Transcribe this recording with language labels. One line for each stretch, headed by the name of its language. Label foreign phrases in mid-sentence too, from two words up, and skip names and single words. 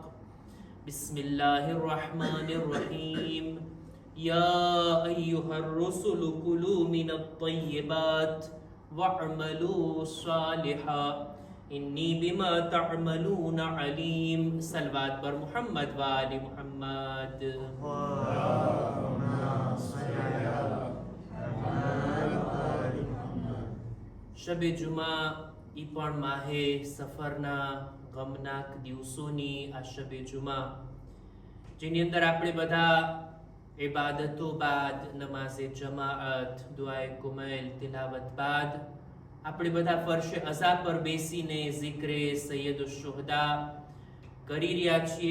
Arabic: بسم الله الرحمن الرحيم. يا أيها الرسل كلوا من الطيبات واعملوا صالحا إني بما تعملون عليم.
Persian: صلوات بر محمد و آل محمد.
Gujarati: શબ જુમા ઈ પણ માહે સફરના ગમનાક દિવસોની આ શબ જુમા જેની અંદર આપણે બધા ઇબાદતો બાદ નમાઝે જમાઅત દુઆએ કુમૈલ તિલાવત બાદ આપણે બધા ફરશે અઝા પર બેસીને ઝિક્રે સૈયદ શુહદા કરી રહ્યા છીએ.